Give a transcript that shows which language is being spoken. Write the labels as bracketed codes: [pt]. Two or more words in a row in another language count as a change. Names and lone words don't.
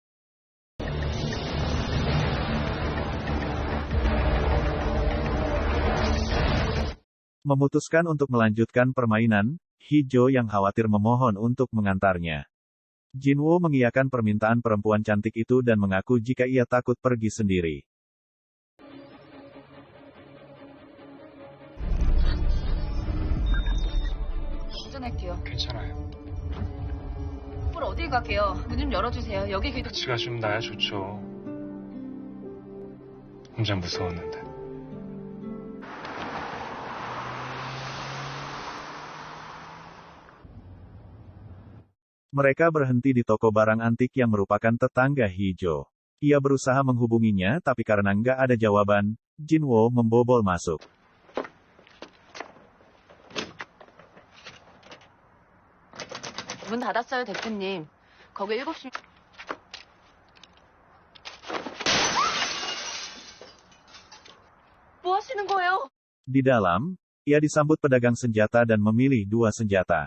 [id] Memutuskan untuk melanjutkan permainan, Hee-jo yang khawatir memohon untuk mengantarnya. Jinwo mengiyakan permintaan perempuan cantik itu dan mengaku jika ia takut pergi sendiri. [ko] 운전할게요. 괜찮아요. 뭘 어딜 가게요? 문 좀 열어주세요. 여기 귀도... 같이 가시면 나야 좋죠. 혼자 무서웠는데. [id] Mereka berhenti di toko barang antik yang merupakan tetangga Hee-jo. Ia berusaha menghubunginya tapi karena nggak ada jawaban, Jinwo membobol masuk. [ko] 문 닫았어요, 대표님. 거기 7시... 뭐 하시는 거예요? [id] Di dalam, ia disambut pedagang senjata dan memilih 2 senjata.